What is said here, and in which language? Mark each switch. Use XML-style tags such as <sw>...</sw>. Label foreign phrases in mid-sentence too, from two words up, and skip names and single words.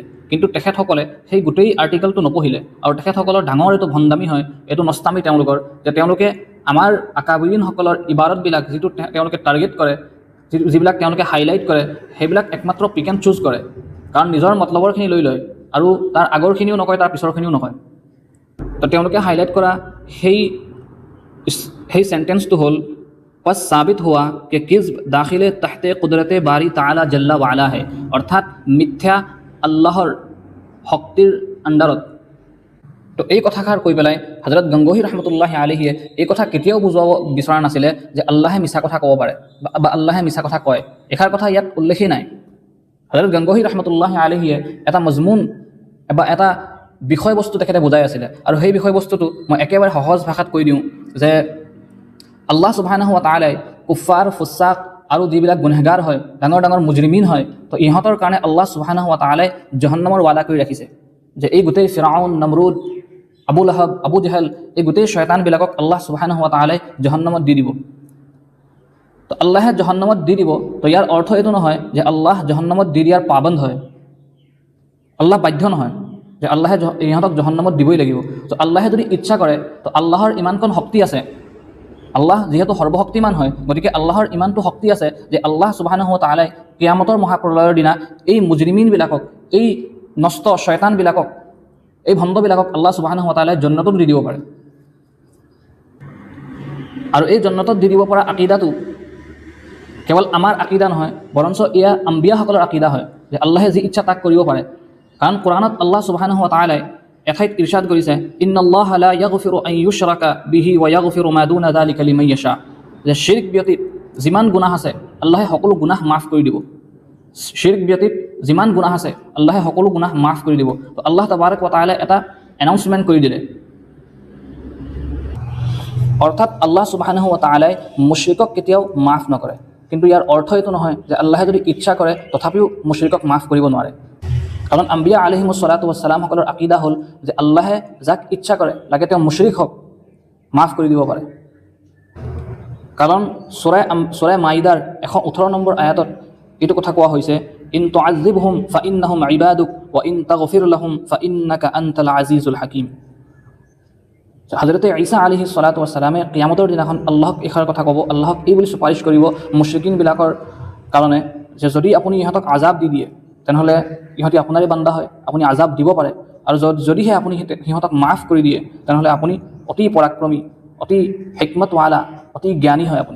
<as>কিন্তু তেখেতসকলে সেই গোটেই আৰ্টিকলটো নপঢ়িলে, আৰু তেখেতসকলৰ ডাঙৰ এইটো ভণ্ডামি হয়, এইটো নষ্টামি তেওঁলোকৰ, যে তেওঁলোকে আমাৰ আকাবিৰিনসকলৰ ইবাৰতবিলাক যিটো তেওঁলোকে টাৰ্গেট কৰে, যিবিলাক তেওঁলোকে হাইলাইট কৰে, সেইবিলাক একমাত্ৰ</as> <en>pick and choose</en> <as>কৰে, কাৰণ নিজৰ মতলবৰখিনি লৈ লয় আৰু তাৰ আগৰখিনিও নকয়, তাৰ পিছৰখিনিও নকয়। তো তেওঁলোকে হাইলাইট কৰা সেই সেন্টেন্সটো হ'ল</as> <ur>بس ثابت ہوا کہ کذب داخلے تحتے قدرت باری تعالیٰ جل والا ہے,</ur> <as>অৰ্থাৎ মিথ্যা আল্লাহৰ শক্তিৰ আণ্ডাৰত। তো এই কথাষাৰ কৈ পেলাই হযরত গংগোহী</as> <ar>رحمة الله عليه</ar> <as>এই কথা কেতিয়াও বুজাব বিচৰা নাছিলে যে আল্লাহে মিছা কথা ক'ব পাৰে বা আল্লাহে মিছা কথা কয়। এষাৰ কথা ইয়াত উল্লেখেই নাই। হযরত গংগোহী</as> <ar>رحمة الله عليه</ar> <as>এটা মজমুন বা এটা বিষয়বস্তু তেখেতে বুজাই আছিলে, আৰু সেই বিষয়বস্তুটো মই একেবাৰে সহজ ভাষাত কৈ দিওঁ যে</as> <ar>الله سبحانه وتعالى</ar> <as>কুফাৰ, ফুসাক আৰু যিবিলাক গুনেহগাৰ হয়, ডাঙৰ ডাঙৰ মুজৰিমিন হয়, তো ইহঁতৰ কাৰণে</as> <ar>الله سبحانه وتعالى</ar> <as>জাহান্নামৰ ৱাদা কৰি ৰাখিছে যে এই গোটেই ফিৰাউন, নমৰুদ, আবু লাহাব, আবু জেহেল, এই গোটেই শয়তানবিলাকক</as> <ar>الله سبحانه وتعالى</ar> <as>জাহান্নামত দি দিব। তো আল্লাহে জাহান্নামত দি দিব, তো ইয়াৰ অৰ্থ এইটো নহয় যে আল্লাহ জাহান্নামত দি দিয়াৰ পাবন্ধ হয়। আল্লাহ বাধ্য নহয় যে আল্লাহে ইহঁতক জাহান্নামত দিবই লাগিব। তো আল্লাহে যদি ইচ্ছা কৰে, তো আল্লাহৰ ইমানকণ শক্তি আছে, আল্লাহ যিহেতু সৰ্বশক্তিমান হয়, গতিকে আল্লাহৰ ইমানটো শক্তি আছে যে</as> <ar>الله سبحانه وتعالى</ar> <as>কিয়ামতৰ মহাপ্ৰলয়ৰ দিনা এই মুজৰিমিনবিলাকক, এই নষ্ট শয়তানবিলাকক, এই ভণ্ডবিলাকক</as> <ar>الله سبحانه وتعالى</ar> <as>জান্নাতত দি দিব পাৰে। আৰু এই জান্নাতত দি দিব পৰা আকীদাটো কেৱল আমাৰ আকীদা নহয়, বৰঞ্চ এয়া আম্বিয়াসকলৰ আকীদা হয় যে আল্লাহে যি ইচ্ছা তাক কৰিব পাৰে। কাৰণ কোৰাণত</as> <ar>الله سبحانه وتعالى</ar> <as>এঠাইত ইৰশাদ কৰিছে</as> <ar>إن الله لا يغفر أن يشرك به ويغفر ما دون ذلك لمن يشاء,</ar> <as>যে শিৰক ব্যতীত যিমান গুনাহ আছে আল্লাহে সকলো গুনাহ মাফ কৰি দিব। শিৰক ব্যতীত যিমান গুনাহ আছে আল্লাহে সকলো গুনাহ মাফ কৰি দিব। তো</as> <ar>الله تبارك وتعالى</ar> <as>এটা এনাউন্সমেণ্ট কৰি দিলে, অৰ্থাৎ</as> <ar>الله سبحانه وتعالى</ar> <as>মুশৰিকক কেতিয়াও মাফ নকৰে। কিন্তু ইয়াৰ অৰ্থ এইটো নহয় যে আল্লাহে যদি ইচ্ছা কৰে তথাপিও মুশৰিকক মাফ কৰিব নোৱাৰে। কাৰণ আম্বিয়া</as> <ar>عليهم الصلاة والسلام</ar> <as>সকলৰ আকীদা হ'ল যে আল্লাহে যাক ইচ্ছা কৰে, লাগে তেওঁ মুশৰিক হওক, মাফ কৰি দিব পাৰে। কাৰণ সূৰা মাইদাৰ 118 নম্বৰ আয়াতত এইটো কথা কোৱা হৈছে</as> <ar>إن تعذبهم فإنهم عبادك وإن تغفر لهم فإنك أنت العزيز الحكيم.</ar> <as>হযৰতে ঈসা</as> <ar>عليه الصلاة والسلام</ar> <as>কিয়ামতৰ দিনাখন আল্লাহক এষাৰ কথা ক'ব, আল্লাহক এই বুলি সুপাৰিশ কৰিব মুশৰিকিনবিলাকৰ কাৰণে যে যদি আপুনি ইহঁতক আজাব দি দিয়ে তেনেহ'লে ইহঁতি আপোনাৰে বান্দা হয়, আপুনি আজাব দিব পাৰে, আৰু যদিহে আপুনি সিহঁতক মাফ কৰি দিয়ে তেনেহ'লে আপুনি অতি পৰাক্ৰমী, অতি হিকমতৱালা, অতি জ্ঞানী হয় আপুনি।</as>